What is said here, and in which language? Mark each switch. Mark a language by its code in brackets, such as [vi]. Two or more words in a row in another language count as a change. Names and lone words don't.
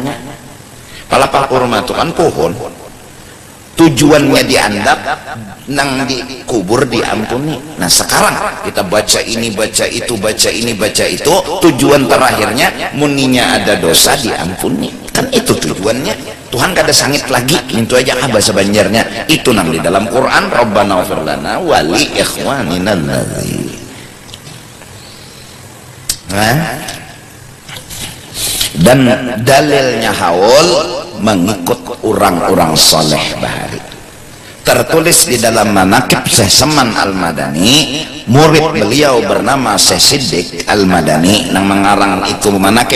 [bjn] Pelapah kurma itu kan pohon, tujuannya diandap nang dikubur diampuni. Nah sekarang kita baca ini baca itu baca ini baca itu, tujuan terakhirnya muninya ada dosa diampuni, kan itu tujuannya. Tuhan kada sangit lagi itu aja bahasa Banjarnya itu nang di dalam Quran. [ar] ربنا اغفر لنا ولإخواننا الذين. [bjn] Dan dalilnya haul mengikut orang-orang soleh bahari. Tertulis di dalam manaqib Syekh Saman Al-Madani, murid beliau bernama Syekh Siddiq Al-Madani yang mengarang itu manaqib.